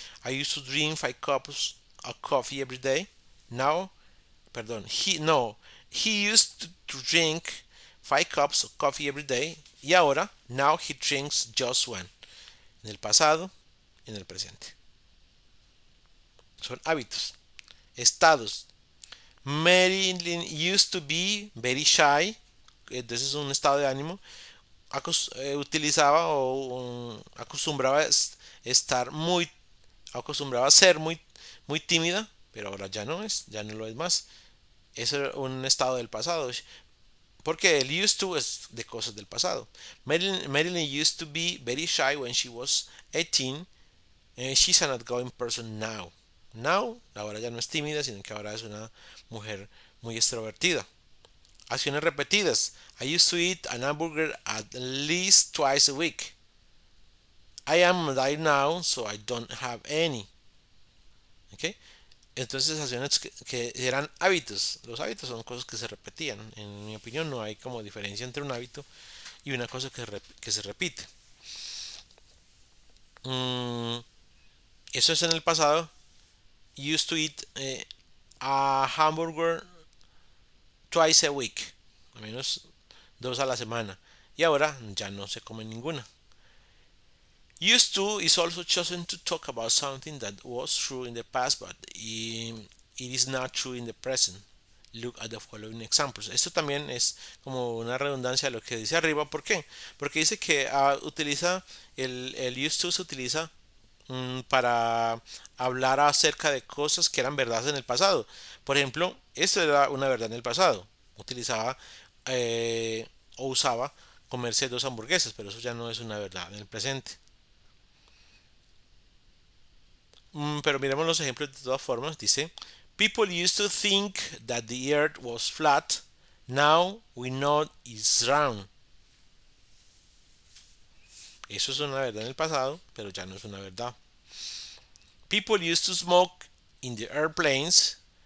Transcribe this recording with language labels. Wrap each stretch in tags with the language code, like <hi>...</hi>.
<en>I used to drink 5 cups of coffee every day. Now, perdón, he used to drink 5 cups of coffee every day.</en> <es>Y ahora,</es> <en>now he drinks just one.</en> <es>En el pasado, en el presente. Son hábitos. Estados.</es> <en>Marilyn used to be very shy.</en> <es>Entonces es un estado de ánimo. Utilizaba o acostumbraba estar muy, acostumbraba a ser muy tímida, pero ahora ya no lo es más. Eso es un estado del pasado. Porque el used to es de cosas del pasado.</es> <en>Marilyn used to be very shy when she was 18. She's an outgoing person now.</en> <es>Now, ahora ya no es tímida, sino que ahora es una mujer muy extrovertida. Acciones repetidas.</es> <en>I used to eat an hamburger at least twice a week. I am on diet now, so I don't have any. ¿Ok?</en> <es>Entonces, acciones que eran hábitos. Los hábitos son cosas que se repetían. En mi opinión, no hay como diferencia entre un hábito y una cosa que se repite. Eso es en el pasado.</es> <en>Used to eat a hamburger twice a week,</en> <es>al menos 2 a la semana, y ahora ya no se come ninguna.</es> <en>Used to is also chosen to talk about something that was true in the past but it is not true in the present. Look at the following examples.</en> <es>Esto también es como una redundancia de lo que dice arriba. ¿Por qué? Porque dice que utiliza el used to se utiliza para hablar acerca de cosas que eran verdades en el pasado. Por ejemplo, esto era una verdad en el pasado. Utilizaba o usaba comerse 2 hamburguesas, pero eso ya no es una verdad en el presente. Pero miremos los ejemplos de todas formas.</es> <en>Dice, people used to think that the earth was flat. Now we know it's round.</en> <es>Eso es una verdad en el pasado, pero ya no es una verdad.</es> <en>People used to smoke in the airplanes.</en>